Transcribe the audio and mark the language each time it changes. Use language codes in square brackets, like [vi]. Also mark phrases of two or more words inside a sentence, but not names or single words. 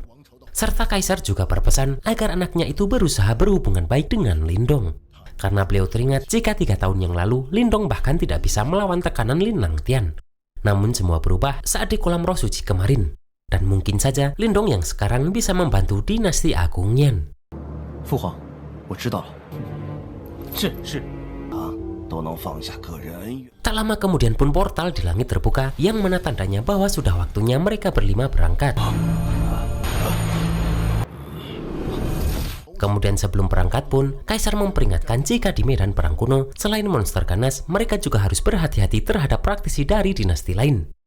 [id] Serta Kaisar juga berpesan agar anaknya itu berusaha berhubungan baik dengan Lindong. Karena beliau teringat jika 3 tahun yang lalu, Lindong bahkan tidak bisa melawan tekanan Lin Lang Tian. Namun semua berubah saat di kolam roh suci kemarin. Dan mungkin saja Lindong yang sekarang bisa membantu dinasti Agung Yan. [zh] Fu Huang, 我知道了。正是他都能放下个人恩怨。 [id] Tak lama kemudian pun portal di langit terbuka yang mana tandanya bahwa sudah waktunya mereka berlima berangkat. Kemudian sebelum berangkat pun, Kaisar memperingatkan jika di medan perang kuno, selain monster ganas, mereka juga harus berhati-hati terhadap praktisi dari dinasti lain.